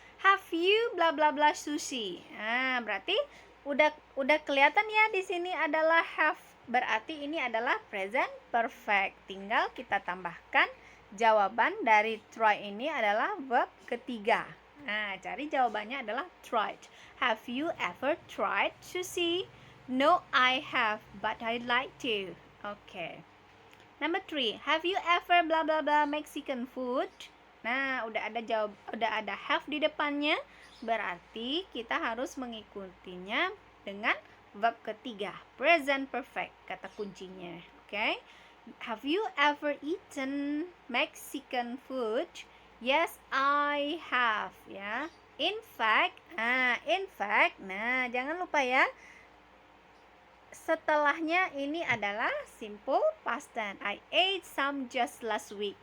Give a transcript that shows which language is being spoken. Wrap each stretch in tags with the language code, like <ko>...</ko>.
<en>Have you bla bla bla sushi?</en> <id>Berarti udah kelihatan ya di sini adalah have. Berarti ini adalah present perfect. Tinggal kita tambahkan jawaban dari try ini adalah verb ketiga. Cari jawabannya adalah tried.</id> <en>Have you ever tried sushi? No, I have, but I'd like to. Okay. Number 3. Have you ever bla bla bla Mexican food?</en> <id>Nah, udah ada have di depannya, berarti kita harus mengikutinya dengan verb ketiga, present perfect, kata kuncinya. Oke.</id> <en>Have you ever eaten Mexican food? Yes, I have, ya. In fact,</en> <id>nah, jangan lupa ya. Setelahnya ini adalah simple past tense.</id> <en>I ate some just last week.</en>